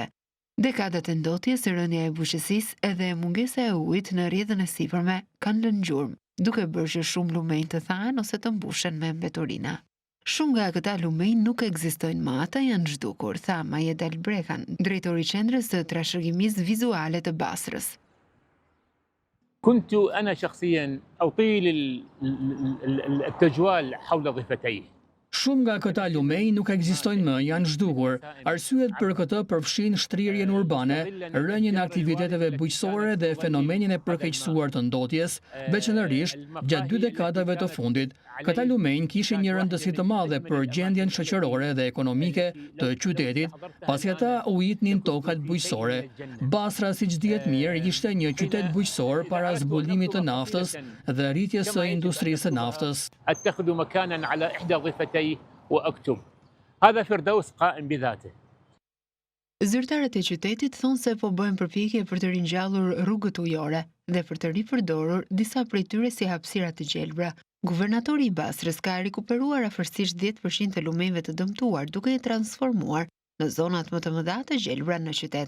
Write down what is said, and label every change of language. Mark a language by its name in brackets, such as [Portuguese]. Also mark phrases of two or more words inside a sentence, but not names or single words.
[Albanian] Dekadat e ndotjes, rënja e bujqësisë edhe mungesa e ujit në rrjedhën e sipërme kanë lënë gjurmë, duke bërë që shumë lumenj të thahen ose të mbushen me mbeturina. Shumë nga këta lumenj nuk ekzistojnë më, ata janë zhdukur, tha Majed Albrekan, drejtori i qendrës së trashëgimisë vizuale të Basrës. [Arabic] كنت أنا شخصيا أطيل التجوال حول ضفتيه. [Albanian] Shumë nga këta lumenj nuk ekzistojnë më, janë zhdukur. Arsyet për këtë përfshin shtrirjen urbane, rënjen e aktiviteteve bujqësore dhe fenomenin e përkeqësuar të ndotjes, veçanërisht gjatë 2 dekadave të fundit. Këta lumenj kishin një rëndësi të madhe për gjendjen shoqërore dhe ekonomike të qytetit, pasi ata u itnin tokat bujqësore. Basra, siç dihet mirë, ishte një qytet bujqësor para zbulimit të naftës dhe rritjes së industrisë së naftës. [Arabic] أتخذ مكانا على إحدى ضفتيه وأكتب هذا فردوس قائم بذاته. [Albanian] Zyrtarët e qytetit thonë se po bëjnë përpjekje për të ringjallur rrugët ujore dhe për të ripërdorur disa prej tyre si hapësira të gjelbra. Guvernatori i Basrës ka rikuperuar afërsisht 10% të lumenjve të dëmtuar, duke i transformuar në zonat më të mëdha të gjelbra në qytet.